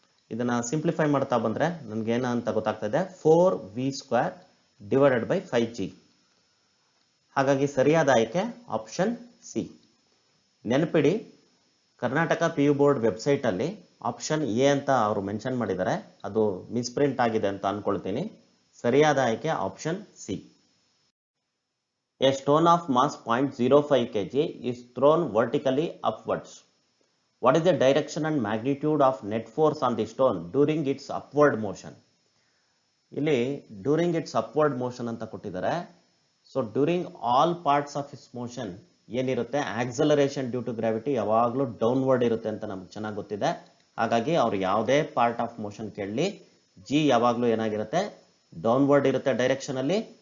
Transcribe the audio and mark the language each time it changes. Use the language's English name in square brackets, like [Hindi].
[Kannada] ಇದನ್ನ ಸಿಂಪ್ಲಿಫೈ ಮಾಡ್ತಾ ಬಂದ್ರೆ ನನ್ಗೆ ಏನ ಅಂತ ಗೊತ್ತಾಗ್ತಾ ಇದೆ, 4v² ಡಿವೈಡೆಡ್ ಬೈ 5g. ಹಾಗಾಗಿ ಸರಿಯಾದ ಆಯ್ಕೆ ಆಪ್ಷನ್ ಸಿ. ನೆನಪಿಡಿ, ಕರ್ನಾಟಕ PU ಬೋರ್ಡ್ ವೆಬ್ಸೈಟ್ ಅಲ್ಲಿ ಆಪ್ಷನ್ ಎ ಅಂತ ಅವರು ಮೆನ್ಷನ್ ಮಾಡಿದ್ದಾರೆ, ಅದು ಮಿಸ್ಪ್ರಿಂಟ್ ಆಗಿದೆ ಅಂತ ಅನ್ಕೊಳ್ತೀನಿ. ಸರಿಯಾದ ಆಯ್ಕೆ option C. [English] A stone of mass 0.05 kg is thrown vertically upwards. What is the direction and magnitude of net force on the stone during its upward motion? [Kannada] ಇಲ್ಲಿ [English] during its upward motion [Kannada] ಅಂತ ಕೊಟ್ಟಿದ್ದಾರೆ. So [English] during all parts of its motion [Kannada] ಏನಿರುತ್ತೆ, acceleration due to gravity ಯಾವಾಗಲೂ downward ಇರುತ್ತೆ ಅಂತ ನಮ್ಗೆ ಚೆನ್ನಾಗಿ ಗೊತ್ತಿದೆ. ಹಾಗಾಗಿ ಅವ್ರು ಯಾವುದೇ ಪಾರ್ಟ್ ಆಫ್ ಮೋಷನ್ ಕೇಳಲಿ, ಜಿ ಯಾವಾಗಲೂ ಏನಾಗಿರುತ್ತೆ, ಡೌನ್ವರ್ಡ್ ಇರುತ್ತೆ ಡೈರೆಕ್ಷನ್ ಅಲ್ಲಿ.